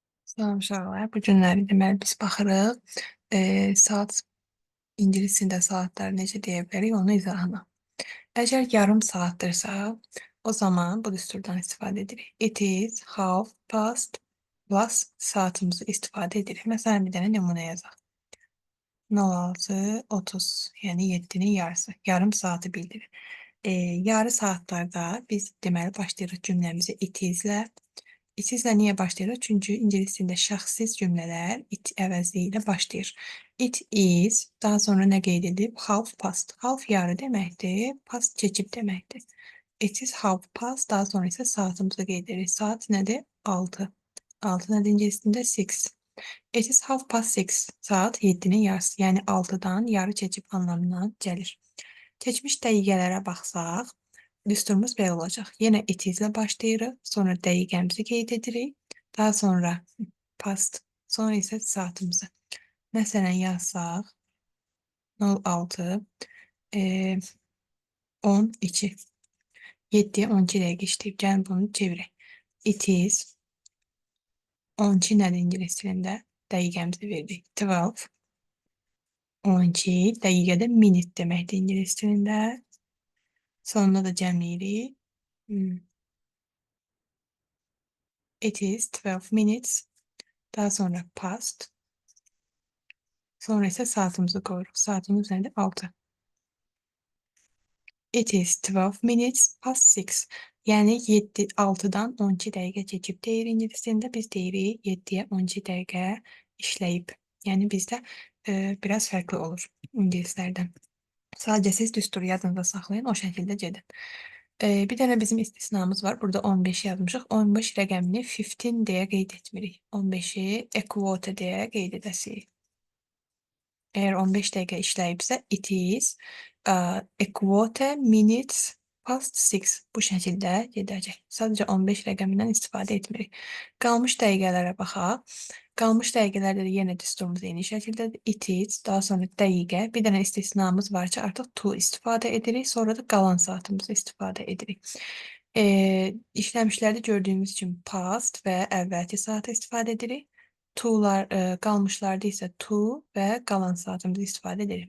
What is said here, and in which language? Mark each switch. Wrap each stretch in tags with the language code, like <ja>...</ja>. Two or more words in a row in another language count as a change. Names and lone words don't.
<az>Salam uşaqlar. Bu günləri deməli biz baxırıq. Saat ingilis dilində saatlar necə deyə bilərik onun izahına. Əgər yarım saatdırsa, o zaman bu düsturdan istifadə edirik.</az> <en>It is half past plus</en> <az>saatımızı istifadə edirik. Məsələn, bir dənə nümunə yazaq. 06:30, yəni 7-nin yarısı. Yarım saatı bildirir. Yarı saatlarda biz deməli başlayırıq cümləmizi</az> <en>it is'lə.</en> <az>İtizlə niyə başlayırıq? Çünki ingilis dilində şəxssiz cümlələr it əvəzliyi ilə başlayır.</az> <en>It is, daha sonra nə qeyd edib? Half past.</en> <az>Half yarı deməkdir, past keçib deməkdir.</az> <en>It is half past,</en> <az>daha sonra isə saatımızı qeyd edirik. Saat nədir? 6. 6 nədir ingilis dilində? 6.</az> <en>It is half past 6.</en> <az>Saat 7-nin yarısı, yəni 6-dan yarı keçib anlamına gəlir. Keçmiş dəqiqələrə baxsaq, düsturumuz belə olacaq. Yenə</az> <en>it is'lə</en> <az>başlayırıq, sonra dəqiqəmizi qeyd edirik, daha sonra past, sonra isə saatımızı. Məsələn, yazsaq 06 12 7 12 dəqiqə işləyib. Gəlin bunu çevirək.</az> <en>It is</en> <az>12 nədir ingilis dilində? Dəqiqəmizi verdik. 12 12 dəqiqədə minute deməkdir ingilis dilində. Sonunda da cəmləyirik.</az> <en>It is 12 minutes.</en> <az>Daha sonra past.</az> <tr>Sonra ise saatimizi koyuyoruz. Saatimiz nerede? 6.</tr> <en>It is 12 minutes past 6.</en> <az>Yani 7, 6'dan 12 dəqiqə keçib deyir ingilisində. Biz deyirik 7'ye 12 dəqiqə işləyib. Yəni bizdə biraz fərqli olur ingilislərdən. Sadəcə siz düsturu yadınızda saxlayın, o şəkildə gedin. Bir dənə bizim istisnamız var. Burada 15 yazmışıq. 15 rəqəmini 15 deyə qeyd etmirik. 15'i</az> <en>a quarter</en> <az>deyə qeyd edəsirik. Eğer 15 dəqiqə işləyibsə,</az> <en>it is a quarter minutes past 6.</en> <az>Bu şəkildə gedəcək. Sadəcə 15 rəqəmindən istifadə etmirik. Qalmış dəqiqələrə baxaq. Qalmış dəqiqələrdə də yenə düsturumuz eyni şəkildədir.</az> <en>It is,</en> <az>daha sonra dəqiqə, bir dənə istisnamız var ki, artıq to istifadə edirik, sonra da qalan saatımızı istifadə edirik. İşləmişlərdə gördüyümüz üçün past və əvvəlki saatı istifadə edirik. To'lar qalmışlarda isə to və qalan saatımızı istifadə edirik.</az>